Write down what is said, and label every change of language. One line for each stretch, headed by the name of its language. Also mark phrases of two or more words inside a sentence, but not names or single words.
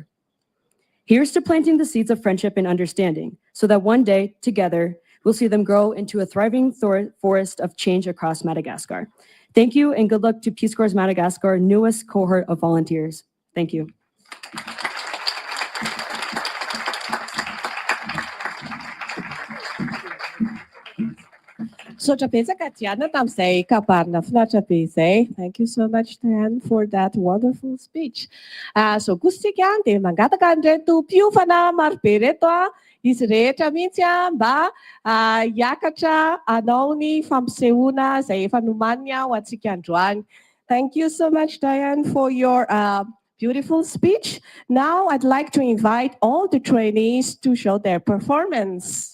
English: Here's to planting the seeds of friendship and understanding so that one day, together, we'll see them grow into a thriving forest of change across Madagascar. Thank you, and good luck to Peace Corps Madagascar newest cohort of volunteers. Thank you.
Malagasy: So trapezaka Diana tamin'izay kabarina finaritra be izay.
English: Thank you so much, Diane, for that wonderful speech.
Malagasy: So kosika dia mangataka an'ireto mpiofana marobe reto izy rehetra mihitsy mba hiakatra hanao ny fampisehoana izay efa nomaniny ho antsika androany.
English: Thank you so much, Diane, for your beautiful speech. Now I'd like to invite all the trainees to show their performance.